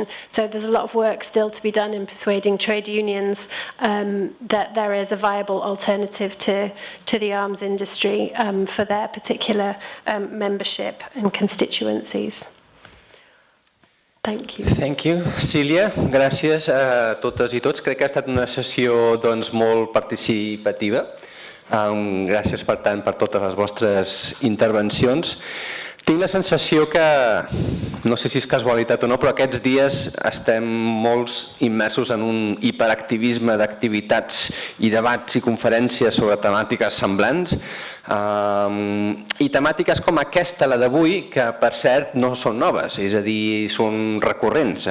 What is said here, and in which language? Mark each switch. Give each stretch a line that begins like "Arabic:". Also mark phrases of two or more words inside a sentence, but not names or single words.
English: So there's a lot of work still to be done in persuading trade unions that there is a viable alternative to the arms industry for their particular membership and constituencies. Thank you. Thank you,
Catalan: Celia. Gràcies a totes i tots. Crec que ha estat una sessió molt participativa. Gràcies, per tant, per totes les vostres intervencions. Tinc la sensació que, no sé si és casualitat o no, però aquests dies estem molts immersos en un hiperactivisme d'activitats i debats i conferències sobre temàtiques semblants i temàtiques com aquesta, la d'avui, que per cert no són noves, és a dir, són recurrents.